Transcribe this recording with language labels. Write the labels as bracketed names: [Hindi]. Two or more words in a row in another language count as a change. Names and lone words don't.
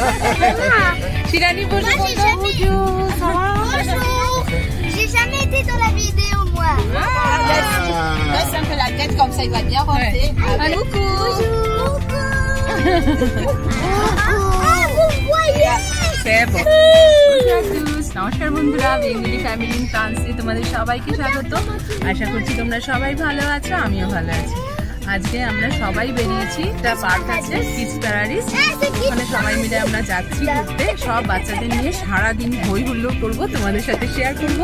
[French] Shirani, bonjour. Bonjour. Ça va? Bonjour. J'ai jamais été dans la vidéo moi. Laisse un peu la tête comme ça, il va bien rentrer. Ah, vous voyez? C'est bon. [Bangla] নমস্কার বন্ধুরা, বেঙ্গলি ফ্যামিলি ইন ফ্রান্সে তোমাদের সবাইকে স্বাগত। আশা করছি তোমরা সবাই ভালো আছো, আমিও ভালো আছি। আজকে আমরা সবাই বেরিয়েছি, একটা পার্ক আছে কিডস প্যারাডাইস, ওখানে সবাই মিলে আমরা যাচ্ছি ঘুরতে। সব বাচ্চাদের নিয়ে সারাদিন হই হুল্লোড় করবো, তোমাদের সাথে শেয়ার করবো।